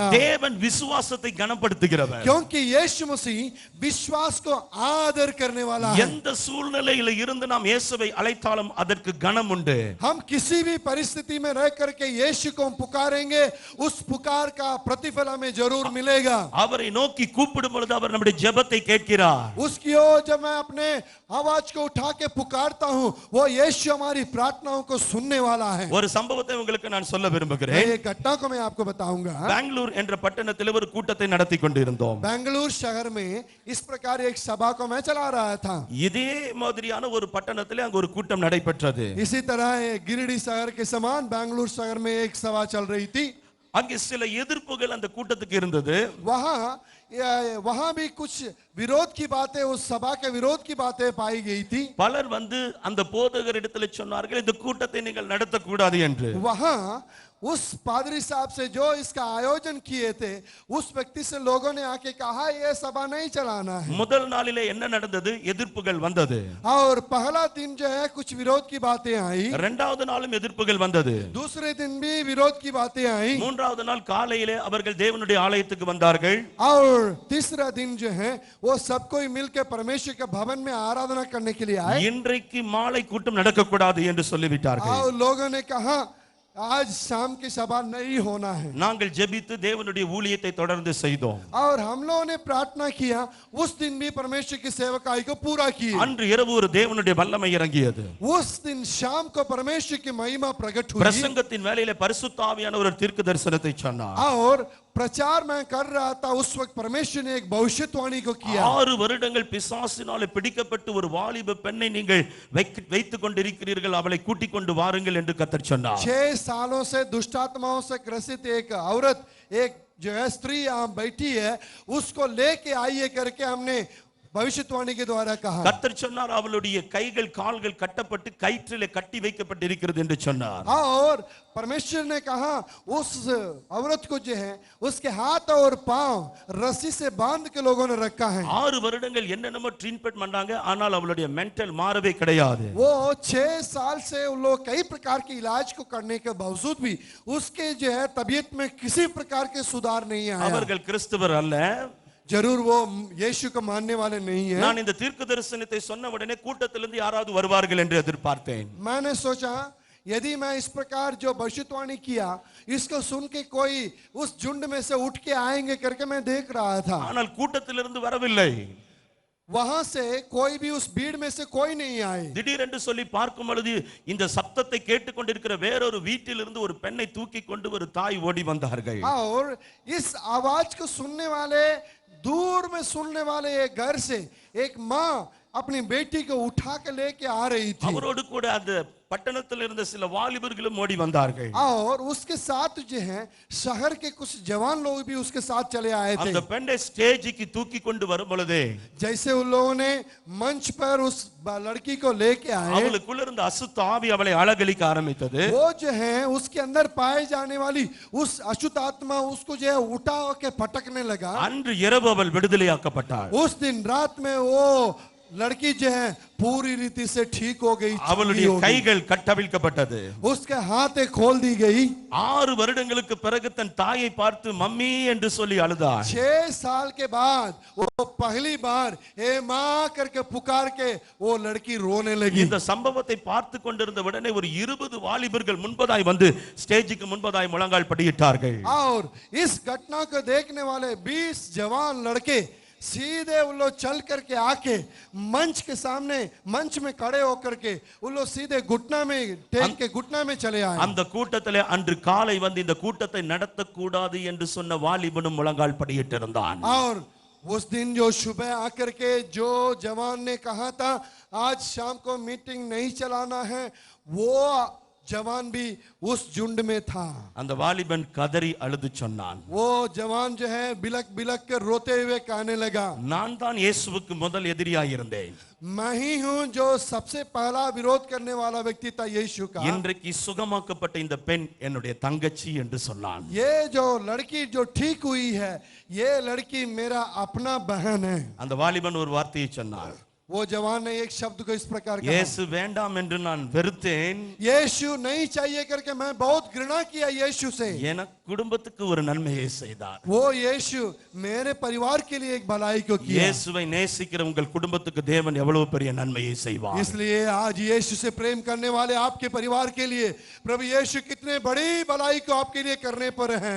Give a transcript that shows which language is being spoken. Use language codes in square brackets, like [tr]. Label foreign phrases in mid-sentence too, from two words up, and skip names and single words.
[ta] தேவன் விசுவாசத்தை கனப்படுத்துகிறவர். [hi] क्योंकि यीशु मसीह विश्वास को आदर करने वाला है। [ta] எந்த சூழ்நிலையில இருந்து நாம் இயேசுவை அழைத்தாலும் அதற்கு கனம் உண்டு. [hi] हम किसी भी परिस्थिति में रह करके यीशु को हम पुकारेंगे, उस पुकार का प्रतिफल हमें जरूर मिलेगा। [ta] அவரை நோக்கி கூப்பிடும் பொழுது அவர் நம்முடைய ஜெபத்தை கேட்கிறார். [hi] उसकी ओर जब मैं अपने आवाज को उठा के पुकारता हूं, वो यीशु हमारी प्रार्थनाओं को सुनने वाला है। [ta] ஒரு சம்பவத்தை உங்களுக்கு நான் சொல்ல விரும்புகிறேன். [hi] एक घटना को मैं आपको बताऊंगा। [ta] பெங்களூர் என்ற பட்டணத்தில் ஒரு கூட்டத்தை நடத்தி கொண்டிருந்தோம். [hi] बेंगलुरु शहर में इस प्रकार एक सभा को मैं चला रहा था। [ta] இதே மாதிரியான ஒரு பட்டணத்திலே அங்க ஒரு கூட்டம் நடைபெற்றது. [hi] इसी तरह गिरिडीह शहर के समान बेंगलुरु शहर में एक सभा चल रही थी। [ta] அங்கே சில எதிர்ப்புகள் அந்த கூட்டத்துக்கு இருந்தது. [hi] वहां भी कुछ विरोध की बातें, उस सभा के विरोध की बातें पाई गई थी. [ta] பலர் வந்து அந்த போதகரிடத்தில் சொன்னார்கள், இந்த கூட்டத்தை நீங்கள் நடத்தக்கூடாது என்று. [hi] वहां उस पादरी साहब से जो इसका आयोजन किए थे, उस व्यक्ति से लोगों ने आके कहा ये सभा नहीं चलाना है. [ta] முதல் நாளிலே என்ன நடந்தது? எதிர்ப்புகள் வந்தது. [hi] और पहला दिन जो है कुछ विरोध की बातें आई. [ta] இரண்டாவது நாளும் எதிர்ப்புகள் வந்தது. [hi] दूसरे दिन भी विरोध की बातें आई. [ta] மூன்றாவது நாள் காலையிலே அவர்கள் தேவனுடைய ஆலயத்துக்கு வந்தார்கள். [hi] और तीसरा दिन जो है वो सब कोई मिलकर परमेश्वर के भवन में आराधना करने के लिए आए. [ta] இன்றைக்கு மாலை கூட்டம் நடக்கக்கூடாது என்று சொல்லிவிட்டார்கள். [hi] और लोगों ने कहा आज शाम की सभा नहीं होना है. [ta] நாங்கள் ஜெபித்து தேவனுடைய ஊழியத்தை தொடர்ந்து செய்தோம். [hi] और हम लोगों ने प्रार्थना किया, उस दिन भी परमेश्वर की सेवकाई को पूरा किया. [ta] அன்று இரவு ஒரு தேவனுடைய வல்லமை இறங்கியது. [hi] उस दिन शाम को परमेश्वर की महिमा प्रकट हुई. [ta] பிரசங்கத்தின் வேளையிலே பரிசுத்த ஆவியானவர் ஒரு தீர்க்க தரிசனத்தை சொன்னார். [hi] और प्रचार मैं कर रहा था उस वक्त परमेश्वर ने एक भविष्यवाणी को किया. [ta] 6 வருடங்கள் பிசாசினாலே பிடிக்கப்பட்டு ஒரு வாலிப பெண்ணை நீங்கள் வைத்துக் கொண்டிருக்கிறீர்கள், அவளை கூட்டிக் கொண்டு வாருங்கள் என்று கர்த்தர் சொன்னார். [hi] 6 सालों से दुष्टात्माओं से ग्रसित एक औरत, एक जो है स्त्री यहाँ बैठी है, उसको लेके आइए करके हमने भविष्यवाणी के द्वारा कहा. [ta] கர்த்தர் சொன்னார், அவளுடைய கைகள் கால்கள் கட்டப்பட்டு கயிற்றிலே கட்டி வைக்கப்பட்டிருக்கிறது என்று சொன்னார். [hi] और परमेश्वर ने कहा उस औरत को जो है उसके हाथ और पांव रस्सी से बांध के लोगों ने रखा है. [ta] 6 வருடங்கள் என்னென்னமோ ட்ரீட்மென்ட் பண்ணாங்க, ஆனால் அவளுடைய மென்டல் மாறவே கிடையாது. [hi] वो 6 साल से उन लोग कई प्रकार के इलाज को करने के बावजूद भी उसके जो है तबीयत में किसी प्रकार के सुधार नहीं आया. [ta] அவர்கள் கிறிஸ்தவர் அல்ல. [hi] जरूर वो यीशु को मानने वाले नहीं है. [ta] நான் இந்த தீர்க்க தரிசனத்தை சொன்ன உடனே கூட்டத்திலிருந்து யாராவது வருவார்கள் என்று எதிர்பார்த்தேன். [hi] मैंने सोचा यदि मैं इस प्रकार जो भविष्यवाणी किया इसको सुन के कोई उस झुंड में से उठ के आएंगे करके मैं देख रहा था. [ta] ஆனால் கூட்டத்திலிருந்து வரவில்லை. [hi] वहां से कोई भी उस भीड़ में से कोई नहीं आए. [ta] திடீரென்று சொல்லி பார்க்கும் பொழுது இந்த சத்தத்தை கேட்டுக்கொண்டிருக்கிற வேறொரு வீட்டிலிருந்து ஒரு பெண்ணை தூக்கி கொண்டு ஒரு தாய் ஓடி வந்தார்கள். [hi] और इस आवाज को सुनने वाले, दूर में सुनने वाले एक घर से एक माँ अपनी बेटी को उठा के लेके आ रही थी. [ta] அவரோடு கூட அந்த பட்டணத்தில் இருந்த சில வாலிபர்களும் ஓடி வந்தார்கள். [hi] और उसके साथ जो है शहर के कुछ जवान लोग भी उसके साथ चले आए थे. [ta] அந்த பெண்ணை ஸ்டேஜுக்கு தூக்கி கொண்டு வரும் பொழுது [hi] जैसे उन लोगों ने मंच पर उस लड़की को लेके आए, [ta] அவளுக்குள்ள இருந்த அசுத்த ஆவி அவளை அலகலிக்க ஆரம்பித்தது. [hi] वो जो है उसके अंदर पाए जाने वाली उस अशुद्ध आत्मा उसको जो है उठा के पटकने लगा. [ta] அன்று இரவு அவள் விடுதலையாக்கப்பட்டாள். [hi] उस दिन रात में वो लड़की जो है पूरी रीति से ठीक हो गई. [ta] அவளுடைய கைகள் கட்டவிழ்க்கப்பட்டது. [hi] उसके हाथ खोल दी गई. [ta] 6 வருடங்களுக்கு பிறகு தன் தாயை பார்த்து மம்மி என்று சொல்லி அழுதாள். [hi] 6 साल के बाद वो पहली बार ए माँ करके पुकार के वो लड़की रोने लगी. [ta] இந்த சம்பவத்தை பார்த்து கொண்டிருந்த உடனே ஒரு 20 வாலிபர்கள் முன்பதாய் வந்து ஸ்டேஜுக்கு முன்பதாய் முழங்கால் படியிட்டார்கள். [hi] और इस घटना को देखने वाले 20 जवान लड़के सीधे उन लोग चल करके आके मंच के सामने, मंच में खड़े होकर के उन लोग सीधे घुटना में टेक के घुटना में चले आए. [ta] அந்த கூட்டத்திலே அன்று காலை வந்து இந்த கூட்டத்தை நடத்தக்கூடாது என்று சொன்ன வாலிபனும் முழங்கால் படியிட்டிருந்தான். [hi] और उस दिन जो सुबह आकर के जो जवान ने कहा था आज शाम को मीटिंग नहीं चलाना है, वो जवान भी उस झुंड में था. [ta] அந்த வாலிபன் கதறி அழுது சொன்னான், [hi] वो जवान जो है बिलक बिलक कर रोते हुए कहने लगा, [ta] நான் தான் இயேசுவுக்கு முதல் எதிரியாய் இருந்தேன். [hi] मैं ही हूं जो सबसे पहला विरोध करने वाला व्यक्ति था यीशु का. [ta] இன்றைக்கு சுகமாக்கப்பட்ட இந்த பெண் என்னுடைய தங்கச்சி என்று சொன்னான். [hi] ये जो लड़की जो ठीक हुई है, ये लड़की मेरा अपना बहन है. [ta] அந்த வாலிபன் ஒரு வார்த்தையை சொன்னான், [hi] वो जवान ने एक शब्द को इस प्रकार कहा, [ta] இயேசு வேண்டாம் என்று நான் வெறுத்தேன். [hi] यीशु नहीं चाहिए करके मैं बहुत घृणा किया यीशु से. [ta] எனக்கு குடும்பத்துக்கு ஒரு நன்மையை செய்தார். [hi] वो यीशु मेरे परिवार के लिए एक भलाई को किया. [ta] இயேசுவை நேசிக்கிற உங்கள் குடும்பத்துக்கு தேவன் எவ்வளவு பெரிய நன்மையை செய்வார். [hi] इसलिए आज यीशु से प्रेम करने वाले आपके परिवार के लिए प्रभु यीशु कितने बड़ी भलाई को आपके लिए करने पर हैं.